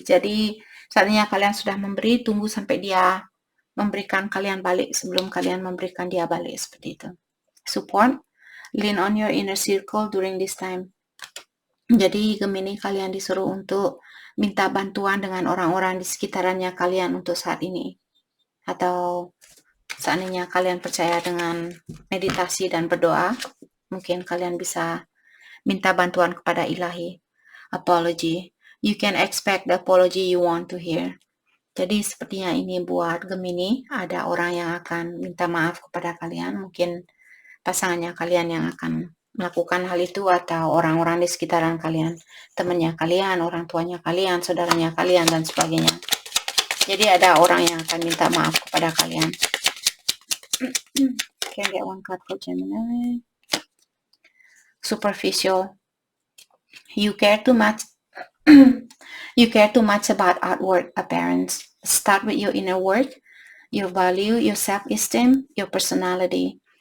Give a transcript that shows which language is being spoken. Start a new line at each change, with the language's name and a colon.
Indonesian: Jadi saatnya kalian sudah memberi, tunggu sampai dia memberikan kalian balik sebelum kalian memberikan dia balik, seperti itu.
English: Support, lean on your inner circle during this time.
Indonesian: Jadi Gemini kalian disuruh untuk minta bantuan dengan orang-orang di sekitarannya kalian untuk saat ini. Atau seandainya kalian percaya dengan meditasi dan berdoa, mungkin kalian bisa minta bantuan kepada ilahi.
English: Apology. You can expect the apology you want to hear.
Indonesian: Jadi sepertinya ini buat Gemini, ada orang yang akan minta maaf kepada kalian, mungkin pasangannya kalian yang akan melakukan hal itu atau orang-orang di sekitaran kalian, temannya kalian, orang tuanya kalian, saudaranya kalian, dan sebagainya. Jadi ada orang yang akan minta maaf kepada kalian.
English: Can I get one card for Gemini? Superficial. You care too much. You care too much about outward appearance. Start with your inner work, your value, your self-esteem, your personality.